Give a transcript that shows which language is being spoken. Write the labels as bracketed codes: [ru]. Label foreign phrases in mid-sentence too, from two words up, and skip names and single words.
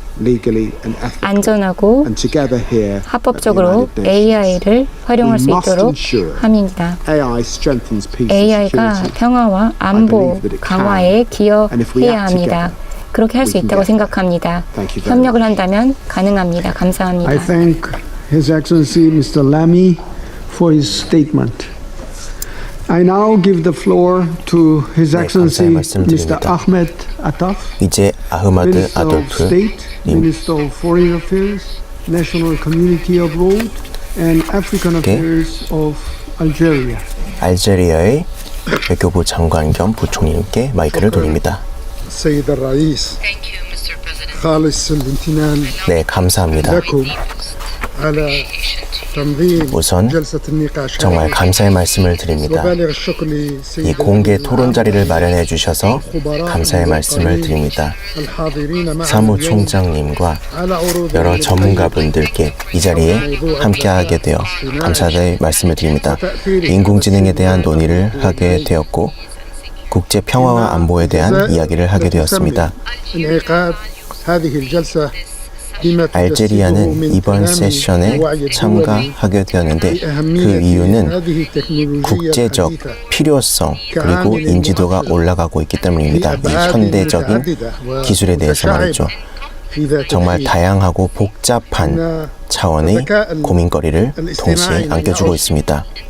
[ko] 안전하고 합법적으로 AI를 활용할 수 있도록 합니다. AI가 평화와 안보 강화에 기여해야 합니다. 그렇게 할 수 있다고 생각합니다. 협력을 한다면 가능합니다. 감사합니다. [en] I thank His Excellency Mr. Lamy for his statement. I now give the floor to His Excellency Mr. Ahmed Attaf, [ko] 이제 아흐마드 [en] Minister of [ko] 아돌프 [en] State, [ko] 님 [en] Minister of Foreign Affairs, National Community Abroad, and African Affairs of Algeria. [ko] 알제리아의 외교부 장관 겸 부총리님께 마이크를 돌립니다. [ar] السيد الرئيس خالص الامتنان [ko] 네, 감사합니다. [ar] لكم على تنظيم [ko] 우선 [ar] جلسة النقاش [ko] 정말 감사의 말씀을 드립니다. [ar] وبالغ الشكر لسيد [ko] 이 공개 토론 자리를 마련해 주셔서 감사의 말씀을 드립니다. [ar] الحاضرين معنا [ko] 사무총장님과 [ar] على عروض [ko] 여러 전문가분들께 이 자리에 함께하게 되어 감사의 말씀을 드립니다. 인공지능에 대한 논의를 하게 되었고, 국제 평화와 안보에 대한 이야기를 하게 되었습니다. [ar] انعقاد هذه الجلسة [ko] 알제리아는 이번 세션에 참가하게 되었는데 그 이유는 국제적 필요성 그리고 인지도가 올라가고 있기 때문입니다. 이 현대적인 기술에 대해서 말이죠. 정말 다양하고 복잡한 차원의 고민거리를 동시에 안겨주고 있습니다.